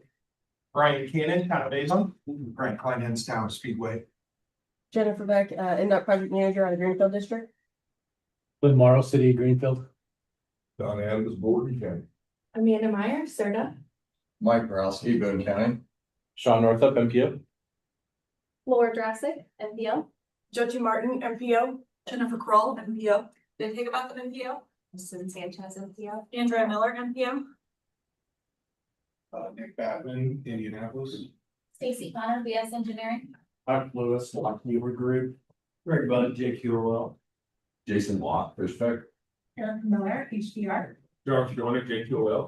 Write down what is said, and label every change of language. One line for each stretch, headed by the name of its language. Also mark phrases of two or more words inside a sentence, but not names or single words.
English: Brian Cannon, Town of Avon. Brian Kleinhans, Town of Speedway. Jennifer Beck, NDOT Project Manager on the Greenfield District. Lynn Morrow, City of Greenfield. Don Adams, Borden County. Amanda Meyer, Serta. Mike Borowski, Boone County. Sean Northup, MPO. Laura Drassic, NPO. Jochi Martin, MPO. Jennifer Kroll, MPO. Ben Higginbotham, MPO. Susan Sanchez, MPO. Andrea Miller, MPO. Nick Batman, Indianapolis. Stacy Connor, BS Engineering. Mark Lewis, Lockheed Group. Greg Bud, JQOL. Jason Watt, Fishbeck. Eric Miller, HDR. George Dornick, JQOL.